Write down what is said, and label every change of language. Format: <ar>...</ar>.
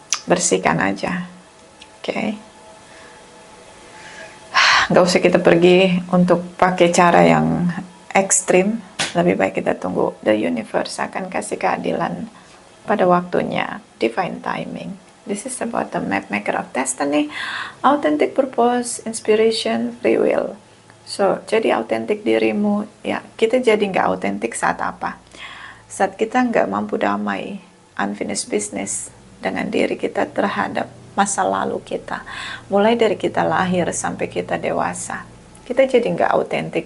<id>Bersihkan aja. Okay. Gak usah kita pergi untuk pakai cara yang ekstrim. Lebih baik kita tunggu</id> <en>the universe</en> <id>akan kasih keadilan pada waktunya.</id> <en>Divine timing. This is about the map maker of destiny, authentic purpose, inspiration, free will.</en> <id>So, jadi autentik dirimu. Ya, kita jadi nggak autentik saat apa? Saat kita nggak mampu damai,</id> <en>unfinished business</en> <id>dengan diri kita terhadap masa lalu kita, mulai dari kita lahir sampai kita dewasa, kita jadi nggak autentik.</id>